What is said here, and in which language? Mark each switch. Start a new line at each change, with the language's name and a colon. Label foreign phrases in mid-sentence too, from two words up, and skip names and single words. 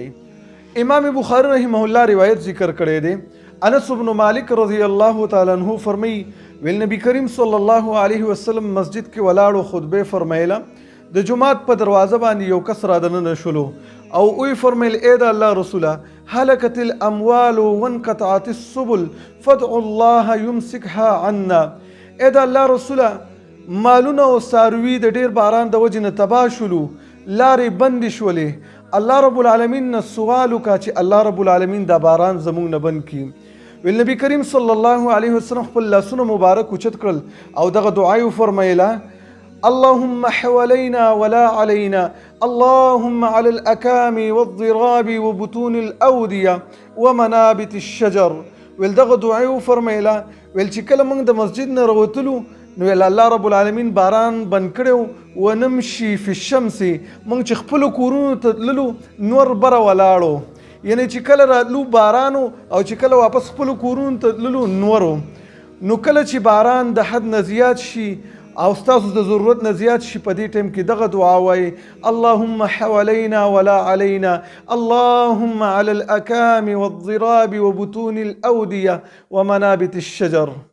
Pashto: امام بخاري رحمه الله روایت ذکر کړی دی. انس بن مالک
Arabic: رضی الله تعالی عنہ
Pashto: فرمایي ویل نبی کریم
Arabic: صلی الله علیه وسلم
Pashto: مسجد کې ولاړو، خطبه فرمایله. د جماعت په دروازه باندې یو کس را دننه شولو او وی فرمیل ای د الله رسوله،
Arabic: هلکت الاموال وانقطعت السبل فادعوا الله يمسكها عنا.
Pashto: ای د الله رسوله، مالونه او څاروي د ډیر باران د وجې نه تباه شولو، لارې بندې شولې،
Arabic: الله رب العالمین
Pashto: نه سوال وکړه چې
Arabic: الله رب العالمین
Pashto: دا باران زموږ نه بند کړي. ویل نبی کریم
Arabic: صلی الله علیه وسلم
Pashto: خپل لاسونه مبارک اوچت کړل او دغه دعا یې وفرمیله:
Arabic: اللهم حوالينا ولا علينا، اللهم على الأكام والضراب وبطون الأودية ومنابت الشجر.
Pashto: ویل دغه دعا یې وفرمیله. ویل چې کله موږ د مسجد نه راوتلو نو ویل
Arabic: الله رب العالمین
Pashto: باران بند کړی و،
Arabic: ونمشي فی الشمس،
Pashto: موږ چې خپلو کورونو ته تللو نور بره ولاړو، یعنی چې کله راتلو بارانو او چې کله واپس خپلو کورونو ته تللو نورو. نو کله چې باران د حد نه زیات شي او ستاسو د ضرورت نه زیات شي، په دې ټیم کې دغه دعا وایي:
Arabic: اللهم حوالينا ولا علينا، اللهم على الأكام والضراب وبطون الأودية ومنابت الشجر.